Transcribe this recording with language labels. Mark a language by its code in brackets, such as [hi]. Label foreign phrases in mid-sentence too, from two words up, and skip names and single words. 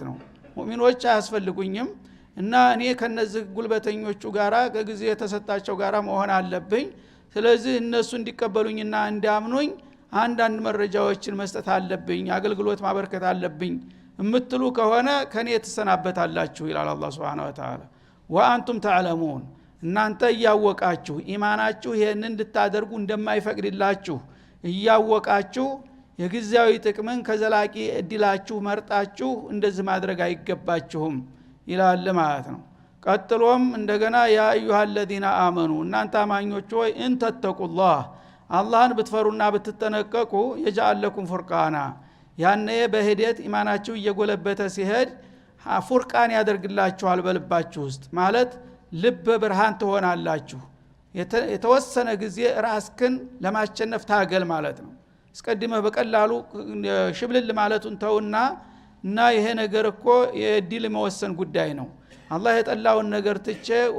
[am] ነው። ሙእሚኖች አያስፈልጉኝም እና እኔ ከነዚህ ጉልበተኞቹ ጋራ ከጊዜ የተሰጣቸው ጋራ መሆን አለብኝ። ስለዚህ እነሱ እንዲቀበሉኝና እንዲያምኑኝ አንዳንድ መረጃዎችን መስጠት አለብኝ፣ አገልግሎት ማበርከት አለብኝ እምትሉ ከሆነ ከኔ ተሰናበታላችሁ ይላል አላህ [ar] سبحانه وتعالى። وأنتم تعلمون [am] እናንተ እያወቃችሁ ኢማናችሁ ይሄን እንድታደርጉ እንደማይፈቅድላችሁ እያወቃችሁ የጊዜያዊ ጥቅምን ከዘላቂ እድላችሁ መርጣችሁ እንደዚህ ማድረግ አይገባችሁም ይላል ማለት ነው። ቀጥሎም እንደገና [ar] يا أيها الذين آمنوا [am] እናንተ አማኞች ሆይ እንተተቁላህ አላህን ብትፈሩና ብትጠነቀቁ [ar] يجعل لكم فرقانا [am] ያኔ በሂደት ኢማናችሁ እየጎለበተ ሲሄድ ፉርቃን ያደርግላችኋል በልባችሁ ውስጥ ማለት ልብ ብርሃን ትሆናላችሁ። የተወሰነ ጊዜ ራስክን ለማሸነፍ ታገል ማለት ነው። እስቀድመህ በቀላሉ ሽብልል ማለቱን ተውና እና ይሄ ነገር እኮ የዲል መወሰን ጉዳይ ነው። አላህ የጠላውን ነገር ትቼ